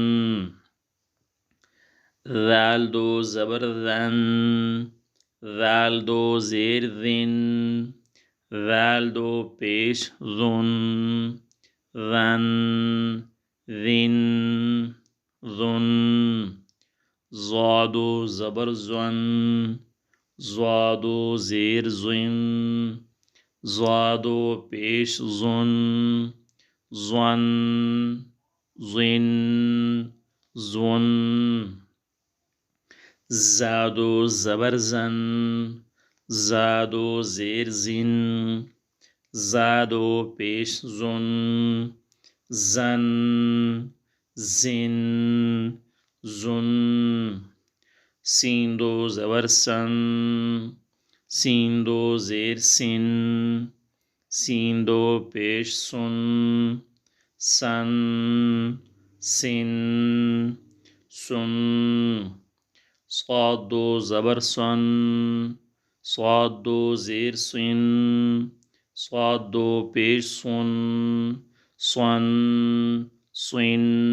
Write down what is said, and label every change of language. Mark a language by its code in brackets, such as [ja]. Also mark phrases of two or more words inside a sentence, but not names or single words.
[ur] ذال دو زبر ذن، ذال دو زیر ذن، ذال دو پیش ذن، ذن، ذن، ذن، ضاد و زبر زن، ضاد و زیر زن، ضاد و پیش زن، زن، زن، زن، زاد و زبر زن، زاد و زیر زن، زاد و پیش زن، زن، زن، زن، سین دو زبر سن، سین دو زیر سن، سین دو پیش سن، سن، سن، سن، صاد دو زبر سن، صاد دو زیر سن، صاد دو پیش سن، سن، سن۔